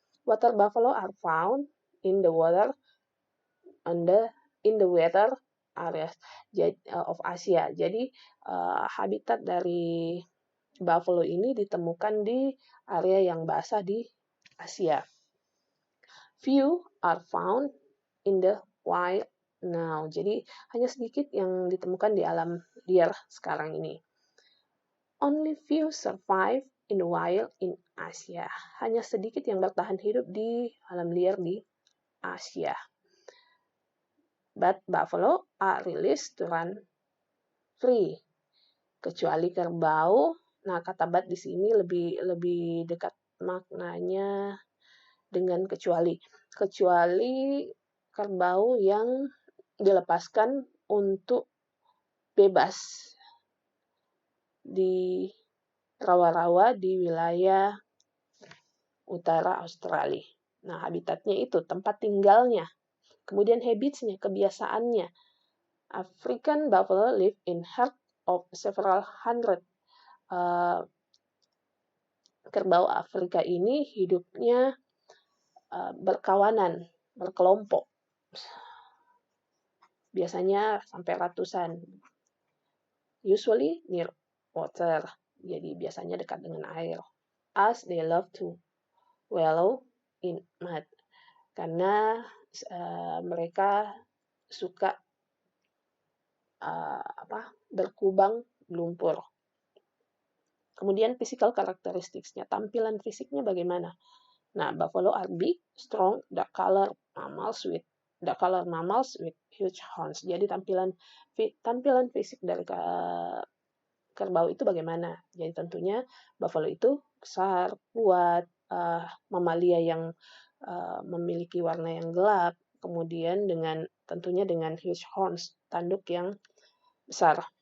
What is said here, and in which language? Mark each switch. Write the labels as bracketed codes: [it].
[en] Water buffalo are found in the water in the weather areas of Asia. [id] Jadi habitat dari buffalo ini ditemukan di area yang basah di Asia. [en] Few are found in the wild now. [id] Jadi hanya sedikit yang ditemukan di alam liar sekarang ini. [en] Only few survive in the wild in Asia. [id] Hanya sedikit yang bertahan hidup di alam liar di Asia. [en] But buffalo are released to run free. [id] Kecuali kerbau. Nah, kata but di sini lebih dekat maknanya dengan kecuali. Kecuali kerbau yang dilepaskan untuk bebas di rawa-rawa di wilayah utara Australia. Nah, habitatnya itu tempat tinggalnya. Kemudian habits-nya, kebiasaannya. [en] African buffalo live in herd of several hundred. [id] Kerbau Afrika ini hidupnya berkawanan, berkelompok. Biasanya sampai ratusan. [en] Usually near water. [id] Jadi biasanya dekat dengan air. [en] As they love to wallow in mud. [id] Karena mereka suka berkubang lumpur. Kemudian physical characteristics-nya, tampilan fisiknya bagaimana? [en] Nah, buffalo are big, strong, dark-colored mammals with huge horns. [id] Jadi tampilan fisik dari kerbau itu bagaimana? Jadi tentunya buffalo itu besar, kuat, mamalia yang memiliki warna yang gelap, kemudian tentunya dengan [en] huge horns, [id] tanduk yang besar.